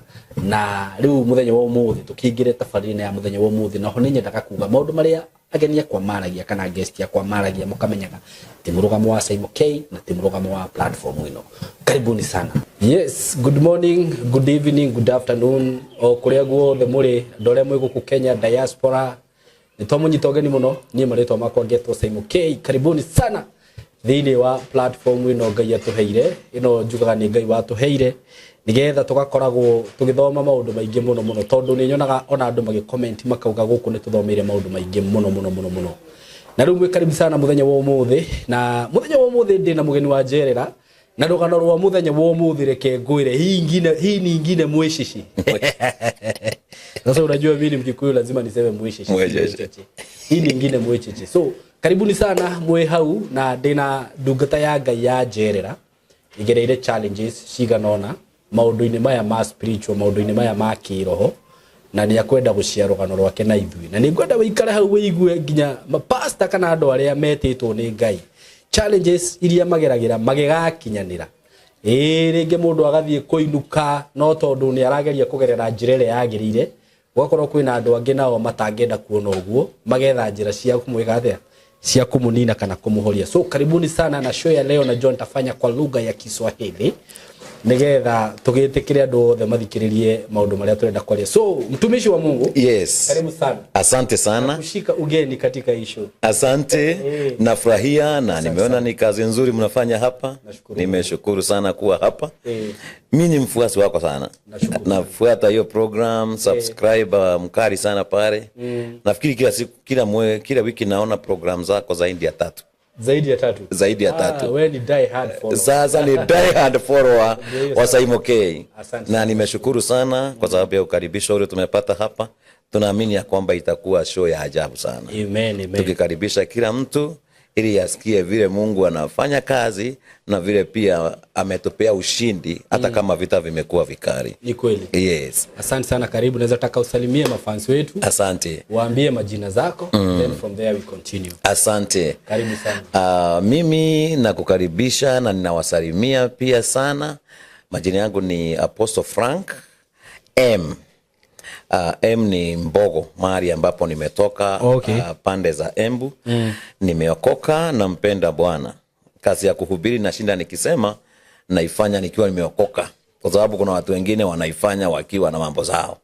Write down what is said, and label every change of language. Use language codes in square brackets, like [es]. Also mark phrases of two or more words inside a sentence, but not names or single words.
[ki] Na riu muthenya wa umuthi tukingire tafarine ya muthenya wa umuthi, na ho ni nyendaga kuga maundu maria agenia kwa maragia kana guest ya kwa maragia mukamenyaga ti murugamo wa Simon K na ti murugamo wa platform ino. [sw] Karibuni sana. [en] Yes, good morning, good evening, good afternoon [ki] o kuria guothe muri ndore mwe guku Kenya diaspora. Nitomunyitogeni muno ni maritwa makwa ngetwo Simon K. Karibuni sana thini wa platform ino Ngai atuheire, ino njugaga ni Ngai watuheire nigetha tugakoragwo tugithoma maundu maingi muno tondu ni nyonaga ona andu magi comment makauga guku ni tuthomeire maundu maingi muno. Na riu mwe karibu sana muthenya wa umuthi, na muthenya wa umuthi ndi na mugeni wa Njerera, na rugano rwa muthenya wa umuthi reke ngwire [sw] hii ni ingine mwicici. Sasa unajua mimi Mkikuyu lazima niseme mwicici. Hii ni ingine mwicici. [ki] So karibuni sana mwe hau, na ndina ndungata ya Ngai ya Njerera igereire challenges ciganona maundu-ini maya ma spiritual, maundu-ini maya ma kiroho, na ni akwenda gucia rugano rwake na ithui, na ni ngwenda wikare hau wiigue nginya mapasta kana andu aria metitwo ni Ngai challenges iria mageragira magigakinyanira. Ringi mundu agathie kuinuka no tondu ni arageria kugerera njira ire yagirire, gwakorwo kwina andu angi nao matangenda kuona uguo magetha njira cia kumwiga atia cia kumunina kana kumuhoria. [sw] So karibuni sana na show ya leo, na John tafanya kwa lugha ya Kiswahili. [ki] nigetha tugitikire andu othe mathikiririe maundu maria turenda kwaria. [sw] So mtumishi wa Mungu, yes, karibu sana. Asante sana kushika ugeni katika ishu. Asante. Nafurahia na nimeona ni kazi nzuri mnafanya hapa. Nimeshukuru sana kuwa hapa. Mimi ni mfuasi wako sana. Nafuata hiyo program, subscribe mkari sana pale. Nafikiri kila siku, kila wiki naona program zako zaidi ya 3. Zaidi ya tatu. Wewe ni [en] die hard follower. [sw] Sasa ni [en] die hard follower [sw] wa Saimo K. Na nimeshukuru sana kwa sababu ya ukaribisho ule tumepata hapa. Tunaamini ya kwamba itakuwa show ya ajabu sana. Amen. Tukikaribisha kila mtu ili asikie vile Mungu anafanya kazi na vile pia ametupea ushindi hata kama vita vimekuwa vikali. Ni kweli. Yes. Asante sana, karibu. Naweza taka usalimie mafans wetu. Asante. Waambie majina zako, [en] then from there we continue. [sw] Asante. Karibu sana. Mimi nakukaribisha na ninawasalimia pia sana. Majina yangu ni Apostle Frank M. M ni Mbogo, mahali ambapo nimetoka. Pande za Embu. Nimeokoka na mpenda Bwana. Kazi ya kuhubiri nashinda nikisema naifanya nikiwa nimeokoka, kwa sababu kuna watu wengine wanaifanya wakiwa na mambo zao.